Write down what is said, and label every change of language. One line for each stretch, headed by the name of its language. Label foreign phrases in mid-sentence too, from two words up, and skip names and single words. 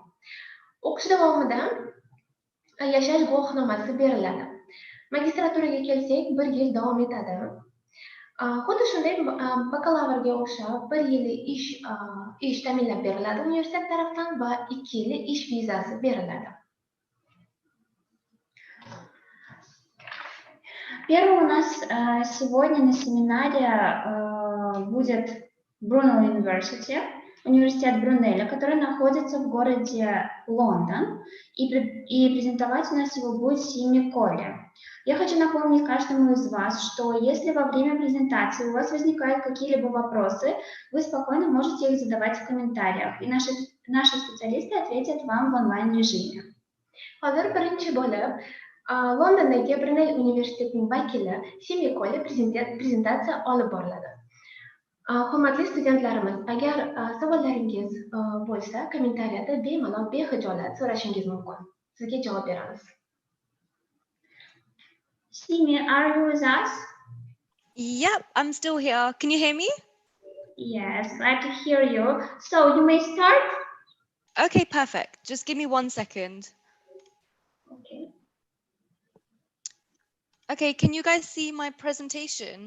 Uzbek: O'qish davomida yashash guvohnomasi beriladi. Magistraturaga kelsak, 1 yil davom etadi. Xuddi shunday bakalavrga o'xshab 1 yillik ish ta'minlab beriladi universitet tarafdan va 2 yillik ish vizasi beriladi.
Russian: Первый у нас сегодня на семинаре будет Brunel University, университет Брунеля, который находится в городе Лондон, и презентовать у нас его будет Сими Колли. Я хочу напомнить каждому из вас, что если во время презентации у вас возникают какие-либо вопросы, вы спокойно можете их задавать в комментариях, и наши специалисты ответят вам в онлайн-режиме.
Uzbek: Hozir birinchi bo'lib Londondagi Brunel Universitetining vakili Simi Colli prezentatsiya olib boriladi. Hurmatli studentlarimiz, agar savollaringiz bo'lsa, kommentariyada bemalol behijolat so'rashingiz mumkin. Sizga javob beramiz. Simi,
English: are you with us? Yep, I'm still here. Can you hear me? Yes, glad to hear you. So you may start. Okay, perfect. Just give me 1 second. Okay. Okay, can you guys see my presentation?